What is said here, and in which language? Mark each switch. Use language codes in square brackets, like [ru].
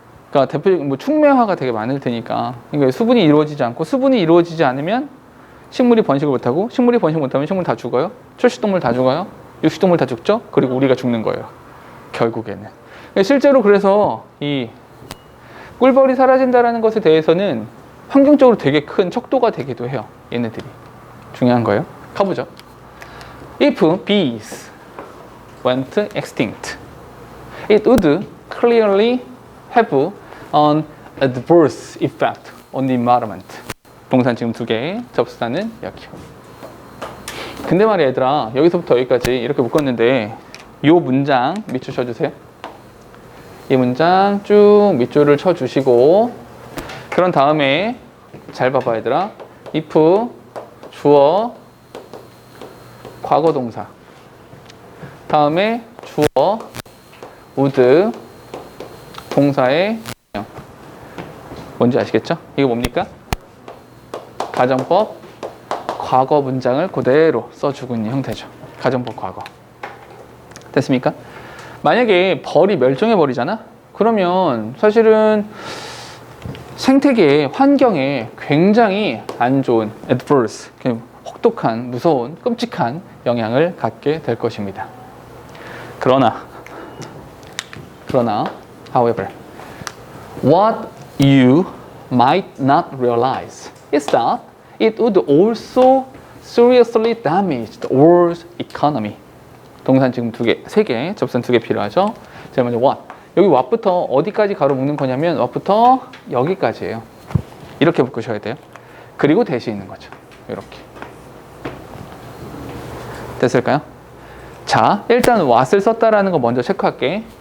[ko] 그러니까 대표적인 충매화가 되게 많을 테니까 그러니까 수분이 이루어지지 않으면 식물이 번식을 못하고 식물이 번식 못하면 식물 다 죽어요. 초식동물 다 죽어요. 육식동물 다 죽죠. 그리고 우리가 죽는 거예요. 결국에는. 실제로 그래서 이 꿀벌이 사라진다는 것에 대해서는 환경적으로 되게 큰 척도가 되기도 해요. 얘네들이. 중요한 거예요. 가보죠. [en] If bees went extinct, it would clearly have an adverse effect on the environment. [ko] 동산 지금 2개, 접수단은 여기요. 근데 말이야 얘들아, 여기서부터 여기까지 이렇게 묶었는데 이 문장 밑줄 쳐주세요. 이 문장 쭉 밑줄을 쳐주시고 그런 다음에 잘 봐봐 얘들아. if 주어 과거 동사 다음에 주어 would 동사의 뭔지 아시겠죠? 이거 뭡니까? 가정법 과거 문장을 그대로 써주고 있는 형태죠. 가정법 과거. 됐습니까? 만약에 벌이 멸종해버리잖아? 그러면 사실은 생태계, 환경에 굉장히 안 좋은 adverse, 혹독한, 무서운, 끔찍한 영향을 갖게 될 것입니다. 그러나 [en] however, what you might not realize is that it would also seriously damage the world's economy. [ko] 동산 지금 3개, 접선 2개 필요하죠? 제일 먼저 what. 여기 what부터 어디까지 가로 묶는 거냐면 what부터 여기까지예요. 이렇게 묶으셔야 돼요. 그리고 대시 있는 거죠. 이렇게. 됐을까요? 자, 일단 what을 썼다라는 거 먼저 체크할게.